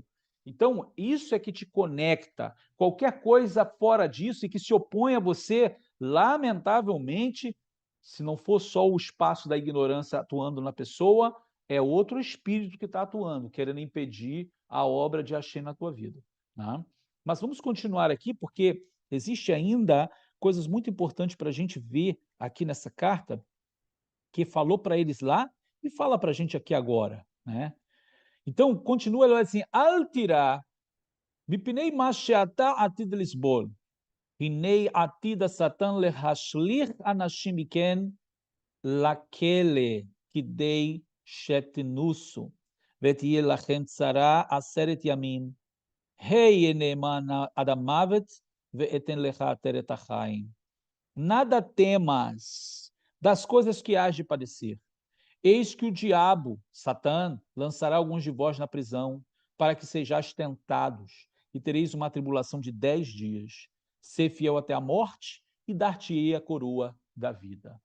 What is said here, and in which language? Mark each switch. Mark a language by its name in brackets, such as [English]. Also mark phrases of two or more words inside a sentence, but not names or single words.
[Portuguese] Então, isso é que te conecta. Qualquer coisa fora disso e que se opõe a você, lamentavelmente, se não for só o espaço da ignorância atuando na pessoa, é outro espírito que está atuando, querendo impedir a obra de Hashem na tua vida. Né? Mas vamos continuar aqui, porque existe ainda coisas muito importantes para a gente ver aqui nessa carta, que falou para eles lá e fala para a gente aqui agora. Né? Então, continua ele assim, [Hebrew] אל תירא מפני מה שאתה עתיד לסבול הנה עתיד שטן להשליך אנשים מכם לכלא כדי שתנוסו, ותהיה לכם צרה 10 ימים. היה נאמן עד המוות, ואתן לך עטרת החיים. [Portuguese] Nada temas das coisas que hás de padecer. Eis que o diabo, Satã, lançará alguns de vós na prisão, para que sejais tentados, e tereis uma tribulação de 10 dias. Ser fiel até a morte, e dar-te-ei a coroa da vida.